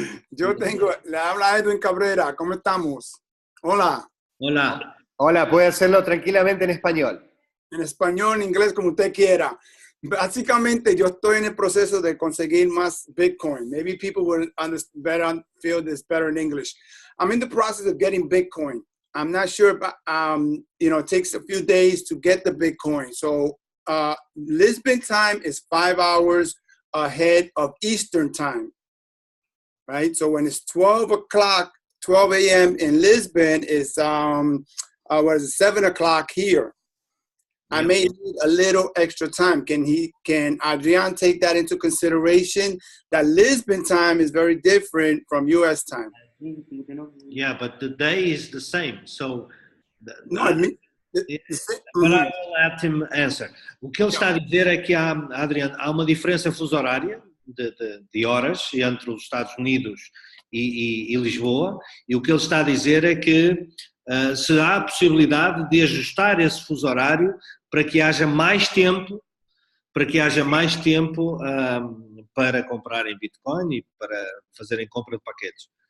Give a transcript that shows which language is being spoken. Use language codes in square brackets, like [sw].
[es] Yo tengo, le habla Edwin Cabrera, ¿cómo estamos? Hola. Hola. Hola, puede hacerlo tranquilamente en español. En español, en inglés, como usted quiera. Básicamente, yo estoy en el proceso de conseguir más Bitcoin. [en] Maybe people will better feel this better in English. I'm in the process of getting Bitcoin. I'm not sure, but you know, it takes a few days to get the Bitcoin. So Lisbon time is 5 hours ahead of Eastern time, right? So when it's 12 a.m. in Lisbon, it's 7 o'clock here. I may need a little extra time. Can Adrian take that into consideration? That Lisbon time is very different from US time. Yeah, but the day is the same. So, No, I mean, but I will let him answer. [pt] O que ele está a dizer é que Adrian, há uma diferença fuso horária de horas entre os Estados Unidos e Lisboa, e o que ele está a dizer é que se há a possibilidade de ajustar esse fuso horário para que haja mais tempo, para comprarem Bitcoin e para fazerem compra de paquetes.